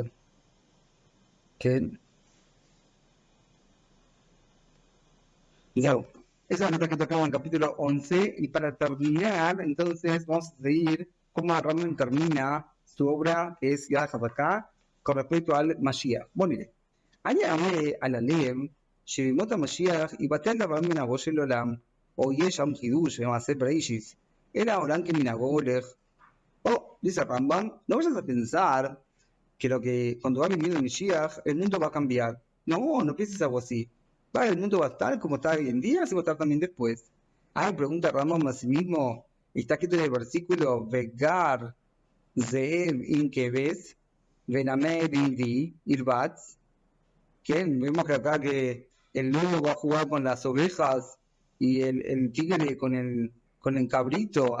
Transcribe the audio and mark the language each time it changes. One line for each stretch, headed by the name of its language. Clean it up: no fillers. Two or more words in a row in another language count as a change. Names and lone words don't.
Spanish: Que no. Esa es la nota que tocamos en el capítulo 11, y para terminar, entonces vamos a seguir cómo Rambam termina su obra, que es Yad HaZaká, con respecto al Mashiach. Bueno, mire, añade al Alem,
Hebrew: שבמות המשיח יבטל דבר מנהגו של עולם, או יהיה שם חידוש במעשה בראשית, אלא העולם כמנהגו הולך.
Spanish: O, dice Rambam, no vayas a pensar que cuando va a venir el Mashiach, el mundo va a cambiar. No pienses algo así. El mundo va a estar como está hoy en día, así va a estar también después. Pregunta Rambam a sí mismo, está escrito en el versículo,
Hebrew: וגר זאב עם כבש, ונמר עם גדי, ירבץ,
Spanish: que vemos que acá que el lobo va a jugar con las ovejas y el tigre con el cabrito.